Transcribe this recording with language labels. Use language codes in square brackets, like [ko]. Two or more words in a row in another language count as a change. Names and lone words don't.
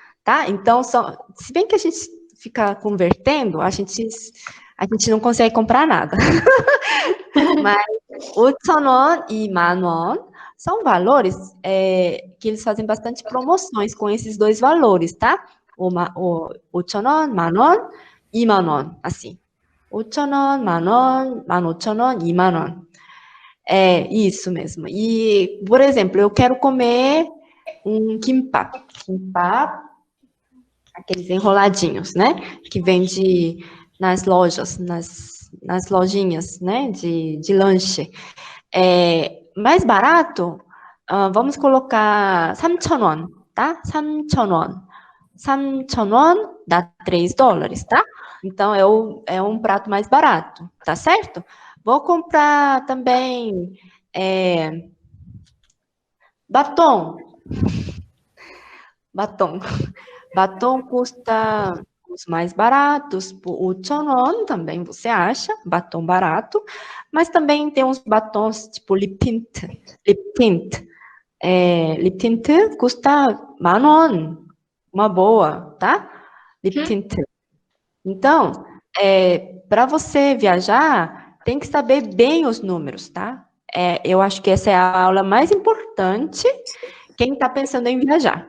[pt] Então, se bem que a gente fica convertendo, a gente a gente não consegue comprar nada. Mas 5,000원 e 10,000원 são valores que eles fazem bastante promoções com esses dois valores, tá? O 5,000원, 10,000원, 20,000원, assim. 5,000원, 10,000원, 15,000원, 20,000원. É isso mesmo. E, por exemplo, eu quero comer um kimbap. Kimbap, aqueles enroladinhos, né? Que vende nas lojas, nas lojinhas, né? De lanche. Mais barato, vamos colocar 3,000원, tá? 3,000원. 3,000원 dá $3, tá? Então, é um prato mais barato, tá certo? Vou comprar também batom. Batom. Batom custa os mais baratos, por 5,000원 também você acha, batom barato, mas também tem uns batons tipo [en] lip tint. Lip tint. Lip tint [pt] custa 10,000원, uma boa, tá? [en] Lip tint. [pt] Então, para você viajar, tem que saber bem os números, tá? Eu acho que essa é a aula mais importante, quem está pensando em viajar.